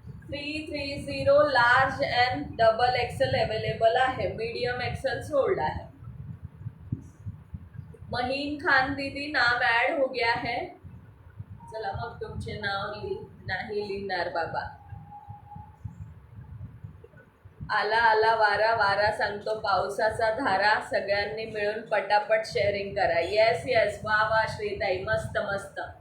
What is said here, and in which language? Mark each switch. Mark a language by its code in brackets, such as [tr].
[mr] 330 large and double XL available आहे. Medium Excel sold आहे. [hi] महीन खान दीदी नाम ऐड हो गया है. [mr] चला मग तुमचे नाव नाही लिहिणार बाबा. आला आला वारा, वारा सांगतो पावसाचा धारा. सगळ्यांनी मिळून पटापट शेअरिंग करा. येस येस, वा वा श्रीताई, मस्त मस्त.